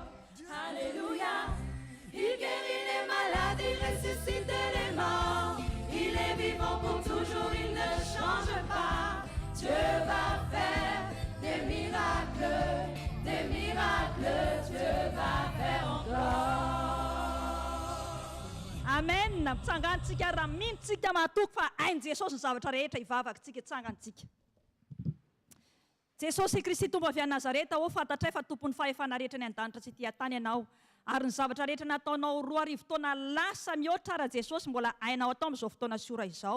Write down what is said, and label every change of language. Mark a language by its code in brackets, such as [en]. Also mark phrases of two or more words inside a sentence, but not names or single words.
[fr] Alléluia, il guérit les malades, il ressuscite les morts. Il est vivant pour toujours, il ne change pas. Dieu va faire des miracles, Dieu va faire encore. Amen. [mg] Mitsangantsika raha mintsika mahatoky fa hain' Jesosy ny zavatra rehetra hivavakantsika hitsangantsika. Jesosy Kristy tompo avy any Nazareta, o fantatray fa tompon'ny fahefana rehetra ny an-danitra sy ity tany ianao. Ary ny zavatra rehetra nataonao roa arivo taona lasa mihoatra raha Jesosy mbola hainao atao amin'izao fotoana sy ora izao.